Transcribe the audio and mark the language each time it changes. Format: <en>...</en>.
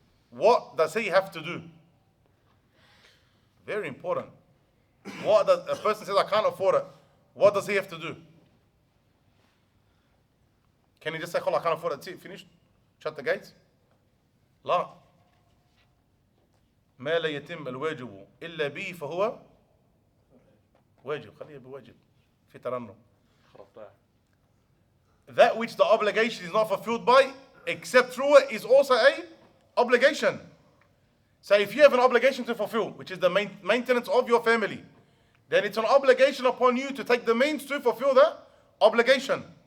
<en>What does he have to do? Very important. What does a person says, I can't afford it? What does he have to do? Can he just say, I can't afford it, that's it, finished? Shut the gates? لا.</en> <ar>ما لا يتم الواجب إلا به فهو واجب. خليه بواجب في ترنم.</ar> <en>That which the obligation is not fulfilled by, except through it, is also a obligation. So if you have an obligation to fulfill, which is the maintenance of your family, then it's an obligation upon you to take the means to fulfill that obligation.</en>